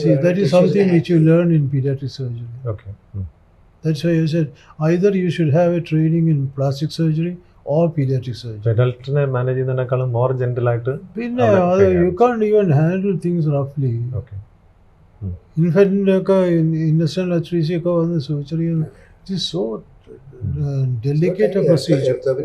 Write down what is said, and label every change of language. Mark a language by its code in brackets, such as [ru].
[en] See, that is something which you learn in pediatric surgery. [ml] Okay. [en] That's why I said either you should have a training in plastic surgery or pediatric surgery. [ml] അഡൽട്ടിനെ manage ചെയ്യുന്നതിനേക്കാളും more ജെന്റിലായിട്ട്. [en] പിന്നെ you can't even handle things roughly. [ml] Okay. ഇൻഫന്റിനൊക്കെ industrial അച്രീസിയൊക്കെ വന്ന് surgery [en] It is so delicate procedure.